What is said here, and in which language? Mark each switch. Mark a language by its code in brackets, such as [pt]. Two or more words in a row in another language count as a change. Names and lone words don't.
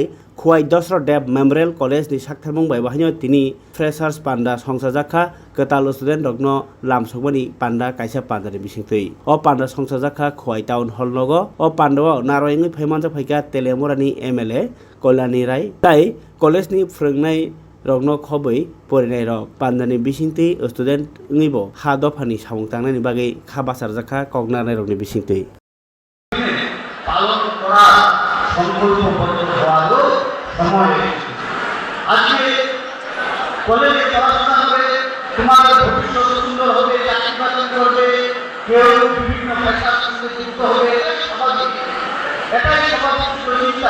[trp] Khowai Dasarath Deb Memorial College ni Saktharmung bai bahaino tini Freshers Panda Songsajakha Kwtal student Rokno Lamsoklaikha Panda kaisa panda ni bisingtui o panda songsajakha Khowai Town Hall logo o pando naroyingui phaimanjak phaika Telemorani MLA Kolani Rai tai college ni Swrwngnai Rokno Khowai Porinai Rok Pandani Bisingti student ngibo ha dofani samung tangnani bagai kha basarjakha Kognanai Rokni bisingti [bn] পালন করা সংকল্পবদ্ধ হওয়ারও সময় আজকে কলেজে পড়াশোনা করে তোমাদের ভবিষ্যৎ সুন্দর হবে, চাকরি বাকরি করবে, কেউ বিভিন্ন পেশার সঙ্গে যুক্ত হবে, এটাই স্বাভাবিক চিন্তা।